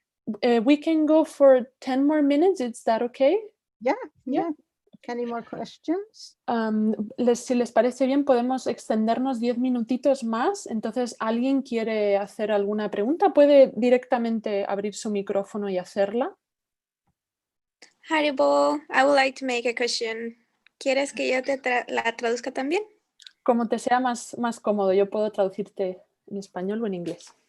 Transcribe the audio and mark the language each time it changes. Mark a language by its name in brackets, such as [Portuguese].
[English] We can go for 10 more minutes. Is that okay? Yeah. Any more questions? [Spanish] Si les parece bien, podemos extendernos 10 minutitos más. Entonces, ¿alguien quiere hacer alguna pregunta? Puede directamente abrir su micrófono y hacerla. [English] Haribo, I would like to make a question. [Spanish] ¿Quieres que yo la traduzca también? Como te sea más cómodo, yo puedo traducirte en español o en inglés.